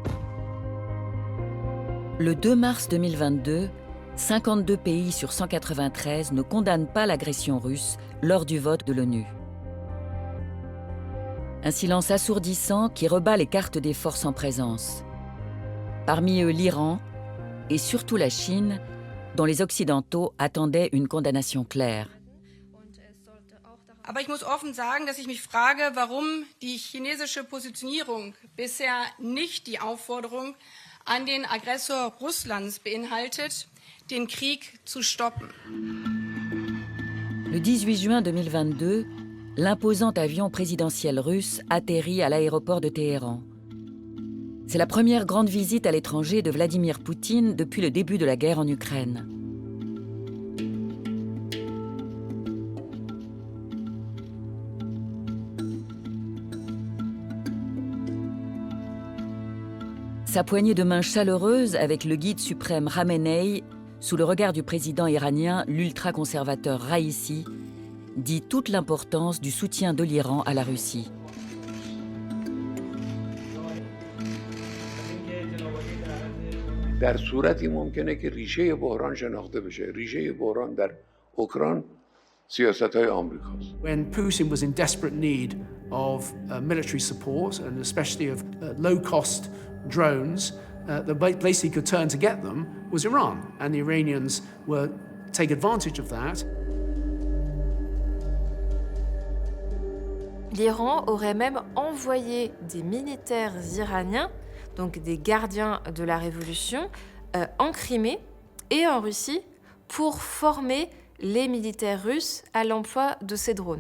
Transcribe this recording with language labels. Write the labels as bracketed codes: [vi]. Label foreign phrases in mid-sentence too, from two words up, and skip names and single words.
[fr] Le 2 mars 2022, 52 pays sur 193 ne condamnent pas l'agression russe lors du vote de l'ONU. Un silence assourdissant qui rebat les cartes des forces en présence. Parmi eux l'Iran, et surtout la Chine, dont les Occidentaux attendaient une condamnation claire. [de] Aber ich muss offen sagen, dass ich mich frage, warum die chinesische Positionierung bisher nicht die Aufforderung an den Aggressor Russlands beinhaltet, den Krieg zu stoppen. [fr] Le 18 juin 2022, l'imposant avion présidentiel russe atterrit à l'aéroport de Téhéran. C'est la première grande visite à l'étranger de Vladimir Poutine depuis le début de la guerre en Ukraine. Sa poignée de main chaleureuse avec le guide suprême Khamenei, sous le regard du président iranien, l'ultra-conservateur Raïssi, dit toute l'importance du soutien de l'Iran à la Russie. [fa] در صورتی ممکنه که ریشه بحران شناخته بشه. ریشه بحران در اوکراین سیاست‌های آمریکاست. [en] When Putin was in desperate need of military support and especially of low-cost drones, the place he could turn to get them was Iran, and the Iranians were take advantage of that. [fr] L'Iran aurait même envoyé des militaires iraniens, donc des gardiens de la révolution, en Crimée et en Russie pour former les militaires russes à l'emploi de ces drones.